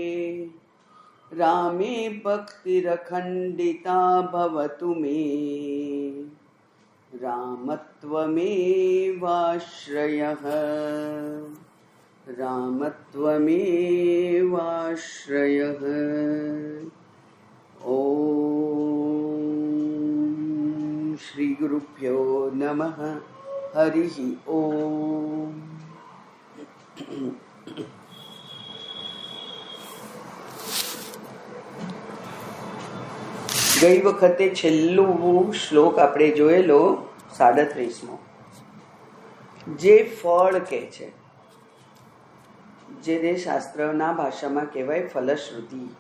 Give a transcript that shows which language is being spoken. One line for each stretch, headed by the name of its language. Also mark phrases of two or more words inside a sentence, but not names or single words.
Sanskrit: रामे भक्तिरखण्डिता भवतु मे रामत्वमेवाश्रयः रामत्वमेवाश्रयः। ॐ श्री गुरुभ्यो नमः। हरिः ॐ।
Gujarati: ગઈ વખતે છેલ્લું શ્લોક આપણે જોયેલો 37મો, જે ફળ કહે છે, જેને શાસ્ત્રના ભાષામાં કહેવાય ફલશ્રુતિ.